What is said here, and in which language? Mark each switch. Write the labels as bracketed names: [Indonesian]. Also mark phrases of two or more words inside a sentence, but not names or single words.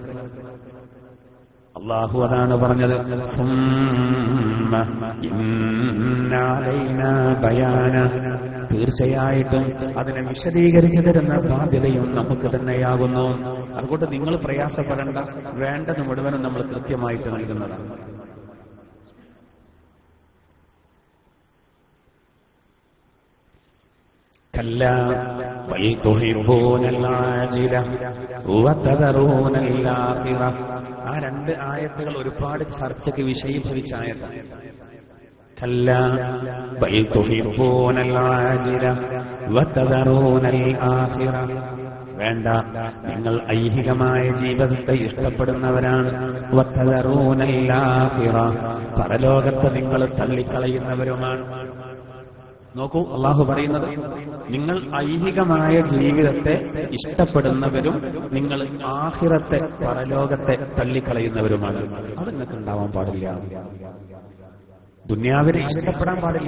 [Malayalam] അള്ളാഹു അതാണ് പറഞ്ഞത്, തീർച്ചയായിട്ടും അതിനെ വിശദീകരിച്ചു തരുന്ന ബാധ്യതയും നമുക്ക് തന്നെയാകുന്നു. അതുകൊണ്ട് നിങ്ങൾ പ്രയാസപ്പെടേണ്ട, വേണ്ടത് മുഴുവനും നമ്മൾ കൃത്യമായിട്ട് നൽകുന്നതാണ്. [Arabic] كلا بل تحبون العاجلة وتذرون الآخرة. [Malayalam] ആ 2 ആയത്തുകൾ ഒരുപാട് ചർച്ചയ്ക്ക് വിഷയീഭവിച്ച ആയത്താണ്. [Arabic] كلا بل تحبون العاجلة وتذرون الآخرة. [Malayalam] വേണ്ട, നിങ്ങൾ ഐഹികമായ ജീവിതത്തെ ഇഷ്ടപ്പെടുന്നവരാണ്. [Arabic] وتذرون الآخرة, [Malayalam] പരലോകത്തെ നിങ്ങൾ തള്ളിക്കളയുന്നവരുമാണ്. നോക്കൂ, അള്ളാഹു പറയുന്നത് നിങ്ങൾ ഐഹികമായ ജീവിതത്തെ ഇഷ്ടപ്പെടുന്നവരും നിങ്ങൾ ആഖിറത്തെ പരലോകത്തെ തള്ളിക്കളയുന്നവരുമാണ്. അത് നിങ്ങൾക്ക് ഉണ്ടാവാൻ പാടില്ല. ദുന്യാവിനെ ഇഷ്ടപ്പെടാൻ പാടില്ല.